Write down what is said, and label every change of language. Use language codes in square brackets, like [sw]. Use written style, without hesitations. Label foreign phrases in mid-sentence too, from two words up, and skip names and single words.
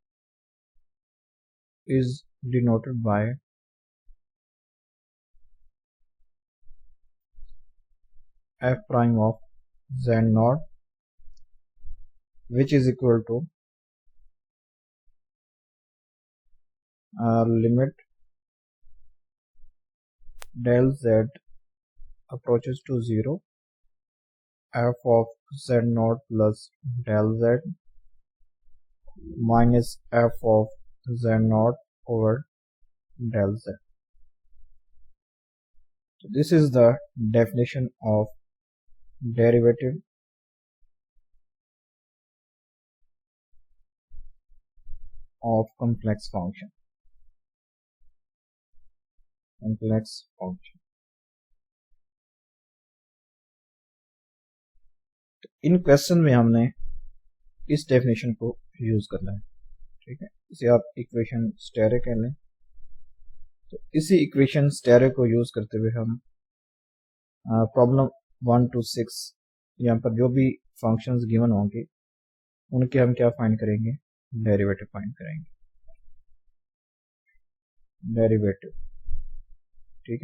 [en] is denoted by f prime of z naught, which is equal to limit del z approaches to 0, f of z naught plus del z minus f of z naught over del z. So this is the definition of derivative of complex function. Complex function. [hi] इन क्वेश्चन में हमने इस डेफिनेशन को यूज करना है, ठीक है। इसे आप इक्वेशन स्टेरे कह लें। तो इसी इक्वेशन स्टेरे को यूज करते हुए हम प्रॉब्लम 1 to 6 यहाँ पर जो भी [en] functions given [hi] होंगे उनके हम क्या फाइंड करेंगे, [en] derivative find [hi] करेंगे, डेरिवेटिव, ठीक है।